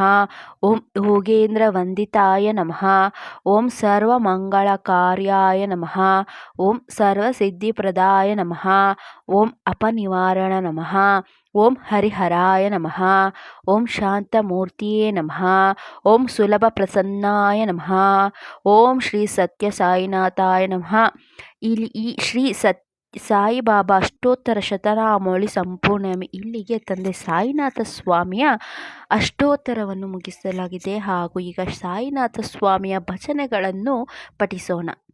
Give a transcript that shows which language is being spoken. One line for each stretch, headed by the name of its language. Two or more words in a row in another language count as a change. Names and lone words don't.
Sanskrit: ಓಂ ಯೋಗೇಂದ್ರ ವಂದಿತಾಯ ನಮಃ. ಓಂ ಸರ್ವಮಂಗಳಕಾರ್ಯಾಯ ನಮಃ. ಓಂ ಸರ್ವಸಿದ್ಧಿಪ್ರದಾಯ ನಮಃ. ಓಂ ಅಪನಿವಾರಣ ನಮಃ. ಓಂ ಹರಿಹರಾಯ ನಮಃ. ಓಂ ಶಾಂತಮೂರ್ತಿಯೇ ನಮಃ. ಓಂ ಸುಲಭ ಪ್ರಸನ್ನಾಯ ನಮಃ. ಓಂ ಶ್ರೀ ಸತ್ಯ ಸಾಯಿನಾಥಾಯ ನಮಃ.
Kannada: ಇಲ್ಲಿ ಈ ಶ್ರೀ ಸಾಯಿಬಾಬಾ ಅಷ್ಟೋತ್ತರ ಶತನಾಮಾವಳಿ ಸಂಪೂರ್ಣ ಇಲ್ಲಿಗೆ ತಂದೆ ಸಾಯಿನಾಥ ಸ್ವಾಮಿಯ ಅಷ್ಟೋತ್ತರವನ್ನು ಮುಗಿಸಲಾಗಿದೆ. ಹಾಗೂ ಈಗ ಸಾಯಿನಾಥ ಸ್ವಾಮಿಯ ಭಜನೆಗಳನ್ನು ಪಠಿಸೋಣ.